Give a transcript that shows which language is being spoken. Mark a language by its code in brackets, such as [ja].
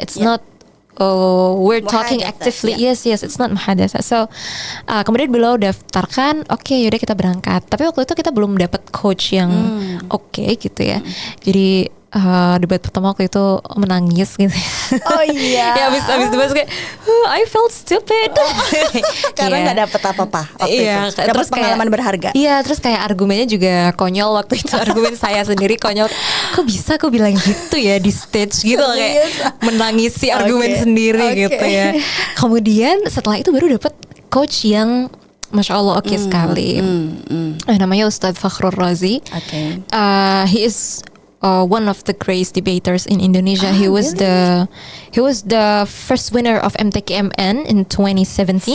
[en] It's not we're talking [id] Muhadatsah, [en] actively. Yes, it's not muhadatsah. So [id] kemudian beliau daftarkan, oke, yaudah kita berangkat. Tapi waktu itu kita belum dapat coach yang oke gitu ya. Jadi debat pertama waktu itu menangis gitu. Oh iya. Ya abis debat kayak [en] I felt stupid. [id] Karena Iya. nggak dapet apa-apa waktu Iya, itu. Dapat pengalaman berharga. Iya, terus kayak argumennya juga konyol waktu itu. Argumen saya sendiri konyol. Kok bisa aku bilang gitu ya di stage gitu loh, kayak menangisi argumen sendiri gitu ya. Kemudian setelah itu baru dapat coach yang Masya Allah oke sekali. Namanya Ustadz Fakhrul Razi. Oke. [en] He is one of the greatest debaters in Indonesia. He was the first winner of MTKMN in 2017.